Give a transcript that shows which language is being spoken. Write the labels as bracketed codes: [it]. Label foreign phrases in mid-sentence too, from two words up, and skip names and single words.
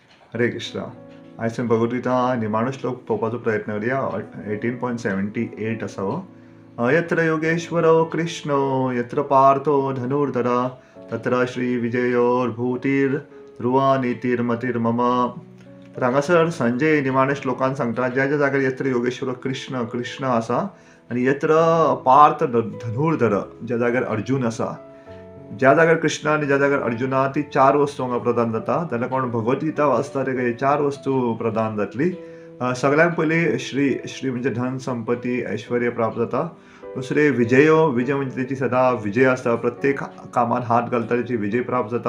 [sa] हरे कृष्णा. [kok] आयज भगवद्गीता निमाणो श्लोक पळोवपाचो प्रयत्न करया. 18.78 असावो. [sa] यत्र योगेश्वरो कृष्णो यत्र पार्थो धनुर्धर तत्र श्री विजयोर्भूतीर ध्रुवा नीतिर्मतिर्मम. [kok] तर हांगासर संजय निमाणे श्लोकान सांगता ज्या ज्या जाग्यार [sa] यत्र योगेश्वर कृष्ण कृष्ण [kok] आसा आनी [sa] यत्र पार्थ धनुर्धर [kok] ज्या जाग्यार अर्जुन आसा, ज्या जाग्यार कृष्ण आणि ज्या जाग्यार अर्जुना ती चार वस्तू हांगा प्रदान जाता. जाल्यार कोण भगवद्गीता वाचता तेका हे चार वस्तू प्रदान जातली. सगळ्यांत पयलीं श्री श्री म्हणजे धन संपत्ती ऐश्वर्य प्राप्त जाता. दुसरे विजय म्हणजे तेची सदां विजय आसता, प्रत्येक कामात हात घालता तेची विजय प्राप्त जाता.